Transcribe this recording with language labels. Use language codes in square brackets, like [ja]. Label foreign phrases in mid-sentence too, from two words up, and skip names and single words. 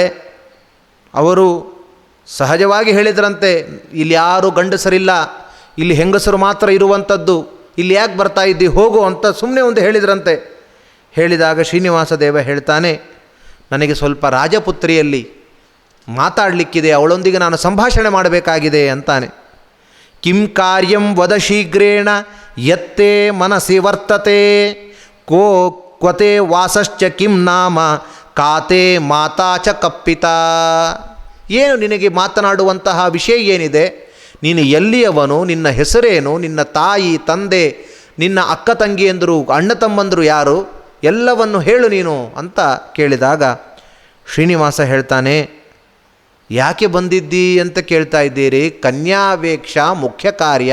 [kn] ಅವರು ಸಹಜವಾಗಿ ಹೇಳಿದ್ರಂತೆ, ಇಲ್ಲಿ ಯಾರೂ ಗಂಡಸರಿಲ್ಲ, ಇಲ್ಲಿ ಹೆಂಗಸರು ಮಾತ್ರ ಇರುವಂಥದ್ದು, ಇಲ್ಲಿ ಯಾಕೆ ಬರ್ತಾ ಇದ್ದಿ, ಹೋಗು ಅಂತ ಸುಮ್ಮನೆ ಒಂದು ಹೇಳಿದ್ರಂತೆ. ಹೇಳಿದಾಗ ಶ್ರೀನಿವಾಸ ದೇವ ಹೇಳ್ತಾನೆ, ನನಗೆ ಸ್ವಲ್ಪ ರಾಜಪುತ್ರಿಯಲ್ಲಿ ಮಾತಾಡಲಿಕ್ಕಿದೆ, ಅವಳೊಂದಿಗೆ ನಾನು ಸಂಭಾಷಣೆ ಮಾಡಬೇಕಾಗಿದೆ ಅಂತಾನೆ. [sa] ಕಿಂ ಕಾರ್ಯಂ ವದ ಶೀಘ್ರೇಣ ಯತ್ತೇ ಮನಸಿ ವರ್ತತೆ ಕೋ ಕ್ವತೆ ವಾಸಶ್ಚ ಕಿಂ ನಾಮ ಕಾತೆ ಮಾತಾ ಚ ಕಪ್ಪಿತ. [kn] ಏನು ನಿನಗೆ ಮಾತನಾಡುವಂತಹ ವಿಷಯ ಏನಿದೆ, ನೀನು ಎಲ್ಲಿಯವನು, ನಿನ್ನ ಹೆಸರೇನು, ನಿನ್ನ ತಾಯಿ ತಂದೆ, ನಿನ್ನ ಅಕ್ಕ ತಂಗಿಯಂದರು ಅಣ್ಣ ತಮ್ಮಂದರು ಯಾರು, ಎಲ್ಲವನ್ನು ಹೇಳು ನೀನು ಅಂತ ಕೇಳಿದಾಗ ಶ್ರೀನಿವಾಸ ಹೇಳ್ತಾನೆ, ಯಾಕೆ ಬಂದಿದ್ದಿ ಅಂತ ಕೇಳ್ತಾ ಇದ್ದೀರಿ, [sa] ಕನ್ಯಾವೇಕ್ಷ ಮುಖ್ಯ ಕಾರ್ಯ.